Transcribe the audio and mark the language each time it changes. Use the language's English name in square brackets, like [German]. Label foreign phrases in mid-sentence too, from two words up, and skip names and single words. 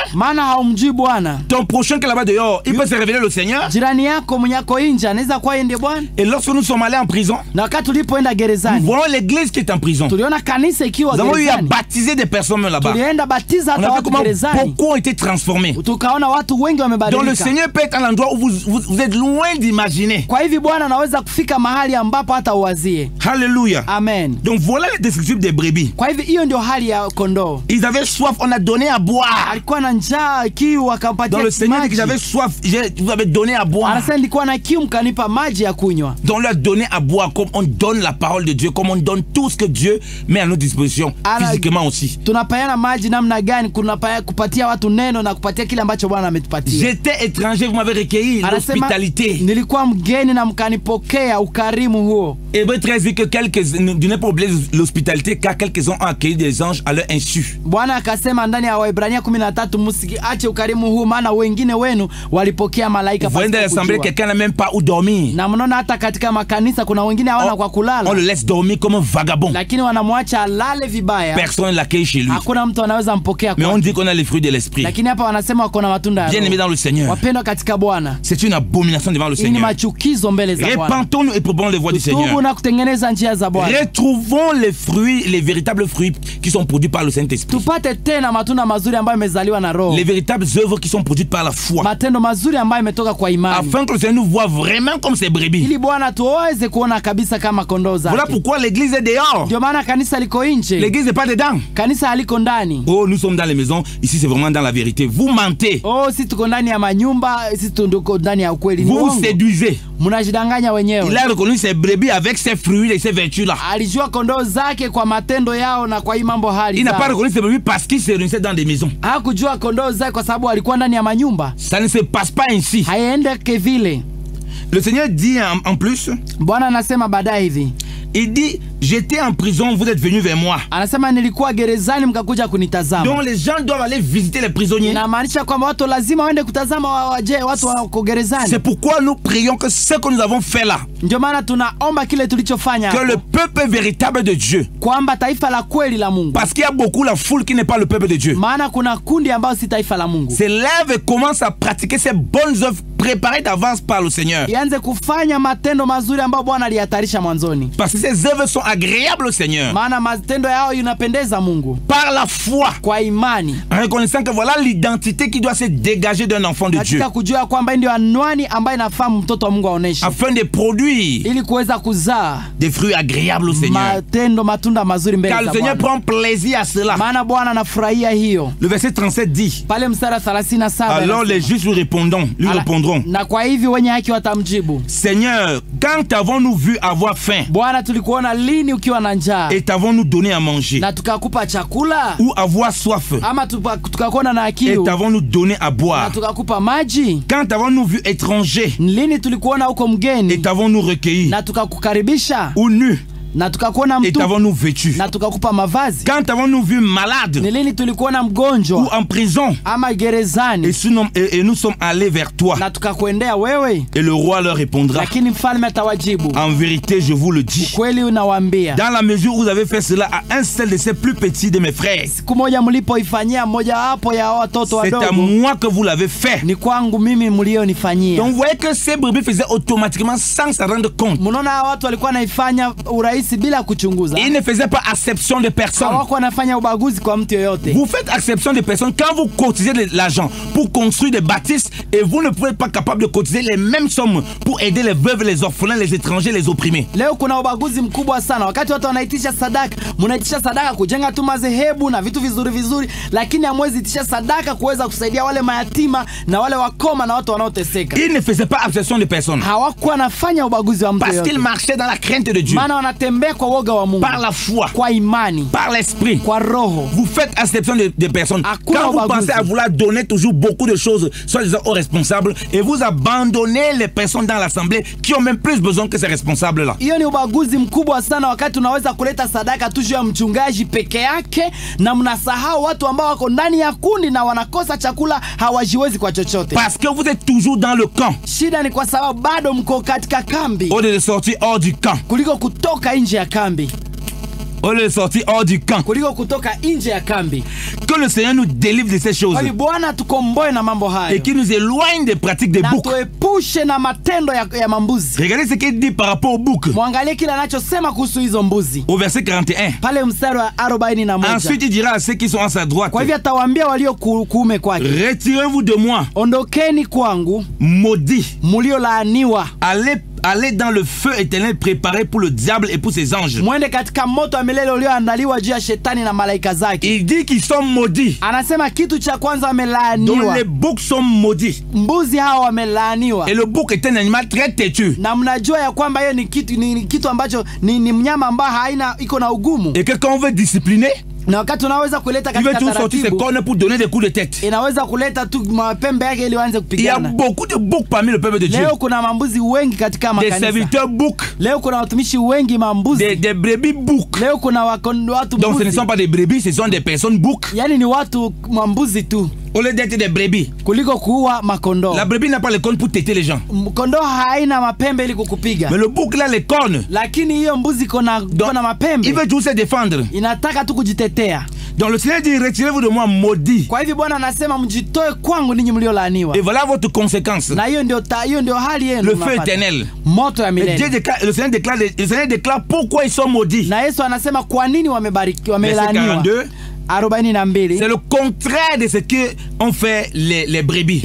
[Swahili] maana haumjui Bwana. [French] Ton prochain qui est là-bas dehors, il peut se révéler le Seigneur. [Swahili] Jirani yako mwenye ako nje anaweza kuwa yeye ndiye Bwana. [French] Et lorsque nous sommes allés en prison, [Swahili] Na wakati tulipoenda [French] nous [Swahili] gerezani, [French] voyons l'église qui est en prison. [Swahili] tuliona kanisa ikiwa [French] Nous avons eu à [Swahili] gerezani, [French] baptiser des personnes là-bas. [Swahili] tulienda batiza [French] On [Swahili] hata [French] a vu [Swahili] watu [French] comment [Swahili] gerezani, [French] beaucoup ont été transformés. [Swahili] tukaona watu wengi [French] Donc le [Swahili] wamebadilika. [French] Seigneur peut être à l'endroit où vous êtes loin d'imaginer. [Swahili] Kwa hivi Bwana anaweza kufika mahali ambapo hata uwazie. [French] Alléluia. Amen. Donc voilà les descriptifs des brebis. [Swahili] Kwa hivi hiyo ndio hali ya kondoo. [French] Ils avaient soif, on a donné à boire. [Swahili] Alikuwa na njaa, kiu, akampatia [French] Donc le Seigneur dit que [Swahili] maji. [French] j'avais soif, vous avez donné à boire. [Swahili] Anasema nilikuwa na kiu mkanipa maji ya kunywa. [French] Donc on leur a donné à boire comme on donne la parole de Dieu, comme on donne tout ce que Dieu met à notre disposition, physiquement aussi. [Swahili] Tunapeana maji namna gani? Kupatia watu neno na kupatia kile ambacho Bwana ametupatia. [French] J'étais étranger, vous m'avez recueilli, l'hospitalité. [Swahili] Nilikuwa mgeni na mkanipokea, ukarimu huo. [French] Hébreux 13 dit que du n'est pas oublié l'hospitalité car quelques-uns ont accueilli des anges à leur insu. [Swahili] Bwana akasema ndani ya Waebrania 13, msiache ukarimu huu maana wengine wenu walipokea malaika. [French] Vous voyez dans l'assemblée, quelqu'un n'a même pas où dormir. [Swahili] Na mnaona hata katika makanisa kuna wengine hawana kwa kulala. [French] On le laisse dormir comme un vagabond. [Swahili] Lakini wanamwacha alale vibaya. [French] Personne ne l'accueille chez lui. [Swahili] Hakuna mtu anaweza mpokea. [French] Mais on dit qu'on a les fruits de l'esprit. [Swahili] Lakini hapa wanasema wako na matunda ya Roho. [French] Bien-aimés dans le Seigneur. [Swahili] Wapendwa katika Bwana. [French] C'est une abomination devant le Seigneur. [Swahili] Ni machukizo mbele za Bwana. [French] Repentons-nous et probons les voies du Seigneur. [Swahili] Tubu na kutengeneza njia za Bwana. [French] Retrouvons les fruits, les véritables fruits qui sont produits par le Saint-Esprit. [Swahili] Tupate tena matunda mazuri ambayo yamezaliwa na Roho. [French] Les véritables œuvres qui sont produites par la foi. [Swahili] Matendo mazuri ambayo yametoka kwa imani. [French] Afin que le Seigneur nous voit vraiment comme ses brebis. [Swahili] Ili Bwana tuweze kuona kabisa kama kondoo zake. [French] Voilà pourquoi l'église est dehors. [Swahili] Ndio maana kanisa liko nje. [French] L'église n'est pas dedans. [Swahili] Kanisa haliko ndani. [French] Oh, nous sommes dans les maisons. Ici, c'est vraiment dans la vérité. Vous mentez. [Swahili] Oh, si tuko ndani ya manyumba, si tuko ndani ya ukweli. [French] Vous vous séduisez. [Swahili] Mnajidanganya wenyewe. [French] Il a reconnu ses brebis avec ses fruits et ses vertus-là. [Swahili] Alijua kondoo zake kwa matendo yao na kwa hii mambo hali. [French] Il n'a pas reconnu ses brebis parce qu'il se réunissait dans des maisons. [Swahili] Hakujua kondoo zake kwa sababu alikuwa ndani ya manyumba. [French] Ça ne se passe pas ainsi. [Swahili] Haiendeke vile. [French] Le Seigneur dit en plus, [Swahili] Bwana anasema baadaye hivi. [French] Il dit, j'étais en prison, vous êtes venus vers moi. [Swahili] Anasema nilikuwa gerezani mkakuja kunitazama. [French] Donc les gens doivent aller visiter les prisonniers. [Swahili] Inamaanisha kwamba watu lazima waende kutazama watu wako gerezani. [French] C'est pourquoi nous prions que ce que nous avons fait là, [Swahili] ndio maana tunaomba kile tulichofanya [French] que le peuple véritable de Dieu, [Swahili] kwamba taifa la kweli la Mungu, [French] parce qu'il y a beaucoup la foule qui n'est pas le peuple de Dieu, [Swahili] maana kuna kundi ambao si taifa la Mungu, [French] s'élève et commence à pratiquer ces bonnes œuvres préparées d'avance par le Seigneur. [Swahili] ianze kufanya matendo mazuri ambayo Bwana aliyatarisha mwanzoni. [French] Parce que ces œuvres sont agréables au Seigneur. [Swahili] Maana matendo yao yanapendeza Mungu. [French] Par la foi. [Swahili] Kwa imani. [French] En reconnaissant que voilà l'identité qui doit se dégager d'un enfant de Dieu. [Swahili] Katika kujua kwamba ndio anwani ambayo inafaa mtoto wa Mungu aoneshe. [French] Afin de produire. [Swahili] Ili kuweza kuzaa [French] des fruits agréables au Seigneur. [Swahili] Matendo matunda mazuri mbele za Bwana. [French] Car le Seigneur prend plaisir à cela. [Swahili] Maana Bwana anafurahia hiyo. [French] Le verset 37 dit. [Swahili] Pale mstari 37. [French] Alors les justes lui répondront. [Swahili] Na kwa hivi wenye haki watamjibu. [French] Seigneur, quand avons-nous vu avoir faim? [Swahili] Bwana tulikuona lini ukiwa na njaa? [French] Et t'avons-nous donné à manger? [Swahili] Na tukakupa chakula? [French] Ou avoir soif? [Swahili] Ama tukakuona na kiu? [French] Et t'avons-nous donné à boire? [Swahili] Na tukakupa maji? [French] Quand avons-nous vu étranger? [Swahili] Lini tulikuona uko mgeni? [French] Et t'avons-nous recueilli? [Swahili] Na tukakukaribisha? [French] Ou nu? [Swahili] Na tukakuona mtu? [French] Et t'avons-nous vêtu? [Swahili] Na tukakupa mavazi? [French] Quand avons-nous vu malade? [Swahili] Ni lini tulikuona mgonjwa? [French] Ou en prison? [Swahili] Ama gerezani? [French] Et nous sommes allés vers toi. [Swahili] Na tukakuendea wewe? [French] Et le roi leur répondra. [Swahili] Lakini mfalme atawajibu. [French] En vérité, je vous le dis. [Swahili] Kweli unawaambia. [French] Dans la mesure où vous avez fait cela à un seul de ces plus petits de mes frères. [Swahili] Siku moja mlipoifanyia mmoja wapo ya watoto wadogo. [French] C'est à moi que vous l'avez fait. [Swahili] Ni kwangu mimi mlionifanyia. [French] Donc vous voyez que ces brebis faisaient automatiquement sans s'en rendre compte. [Swahili] Mnaona watu walikuwa naifanya urahisi bila kuchunguza. [French] Ils ne faisaient pas acception de personne. [Swahili] Hawakuwa nafanya ubaguzi kwa mtu yoyote. [French] Vous faites acception de personnes quand vous cotisez de l'argent pour construire des bâtisses et vous ne pouvez pas capable de cotiser les mêmes sommes pour aider les veuves, les orphelins, les étrangers, les opprimés. [Swahili] Leo kuna ubaguzi mkubwa sana. Wakati watu wanaitisha sadaka, mnaitisha sadaka kujenga tu madhehebu na vitu vizuri vizuri, lakini hamwezi itisha sadaka kuweza kusaidia wale mayatima na wale wakoma na watu wanaoteseka. [French] Ils ne faisaient pas acception de personne. [Swahili] Hawakuwa nafanya ubaguzi wa mtu yoyote. [French] Parce qu'ils marchaient dans la crainte de Dieu. [Swahili] Maana wanatembea mnatembea kwa woga wa Mungu, [French] par la foi, [Swahili] kwa imani, [French] par l'esprit. [Swahili] kwa roho. [French] Vous faites acception de personnes. [Swahili] Hakuna [French] Quand vous [Swahili] ubaguzi. [French] pensez à vouloir donner toujours beaucoup de choses, soi-disant aux responsables, et vous abandonnez les personnes dans l'assemblée qui ont même plus besoin que ces responsables-là. [Swahili] Hiyo ni ubaguzi mkubwa sana, wakati unaweza kuleta sadaka tu juu ya mchungaji peke yake na mnasahau watu ambao wako ndani ya kundi na wanakosa chakula, hawajiwezi kwa chochote. [French] Parce que vous êtes toujours dans le camp. [Swahili] Shida ni kwa sababu bado mko katika kambi, [French] Au lieu de sortir hors du camp. [Swahili] kuliko kutoka nje ya kambi. [French] Au lieu de sortir hors du camp. [Swahili] Kuliko kutoka nje ya kambi. [French] Que le Seigneur nous délivre de ces choses. [Swahili] Kwani Bwana tukomboe na mambo hayo. [French] Et qu'il nous éloigne des pratiques des [Swahili] Na [French] boucs. [Swahili] tuepushe na matendo ya mambuzi. [French] Regardez ce qu'il dit par rapport aux boucs. [Swahili] Mwangalie kile anachosema kuhusu hizo mbuzi. [French] Au verset 41. [Swahili] Pale mstari wa 41. [French] Ensuite il dira à ceux qui sont à sa droite. [Swahili] Kwa hivyo atawaambia walio kuume kwake, [French] retirez-vous de moi, [Swahili] ondokeni kwangu, [French] maudits. [Swahili] mliolaaniwa. [French] Allez dans le feu éternel préparé pour le diable et pour ses anges. [Swahili] Mwende katika moto wa milele ulioandaliwa juu ya shetani na malaika zake. [French] Il dit qu'ils sont maudits. [Swahili] Anasema kitu cha kwanza [French] Donc [Swahili] wamelaaniwa. [French] les boucs sont maudits. [Swahili] Mbuzi hao wamelaaniwa. [French] Et le bouc est un animal très têtu. [Swahili] Na mnajua ya kwamba hiyo ni kitu ambacho ni mnyama ambaye iko na ugumu. [French] Et que quand on veut discipliner, [Swahili] Na wakati unaweza kuleta [French] il veut [Swahili] katika [French] tout sortir ses [Swahili] taratibu, [French] cornes pour donner des coups de tête. [Swahili] inaweza kuleta tu mapembe yake ili waanze [French] Il y a [Swahili] kupigana. [French] beaucoup de boucs parmi le peuple de Dieu. [Swahili] Leo kuna mambuzi wengi katika [French] Des [Swahili] makanisa. [French] serviteurs boucs, [Swahili] Leo kuna watumishi wengi mambuzi. [French] des brebis boucs. [Swahili] Leo kuna watu [French] Donc ce ne [Swahili] mbuzi. [French] sont pas des brebis, ce sont des personnes boucs. [Swahili] Yani ni watu mambuzi tu [French] Au lieu d'être des brebis. [Swahili] kuliko kuua makondoo. [French] La brebis n'a pas les cornes pour têter les gens. [Swahili] Kondoo haina mapembe ili kukupiga. [French] Mais le bouc là, les cornes. [Swahili] Lakini hiyo mbuzi kona mapembe. [French] Il veut toujours se défendre. [Swahili] Inataka tu kujitetea. [French] Donc le Seigneur dit, retirez-vous de moi, maudit. [Swahili] Kwa hivyo Bwana anasema mjitoe kwangu ninyi mliolaaniwa. [French] Et voilà votre conséquence. [Swahili] Na hiyo ndio hali yenu. [French] Le feu éternel. [Swahili] Moto ya [French] Et [Swahili] milele. [French] le Seigneur déclare pourquoi ils sont maudits. [Swahili] Na Yesu anasema kwa nini wamebarikiwa, [French] Verset [Swahili] wamelaaniwa. 42. 42. [French] C'est le contraire de ce que ont fait les brebis.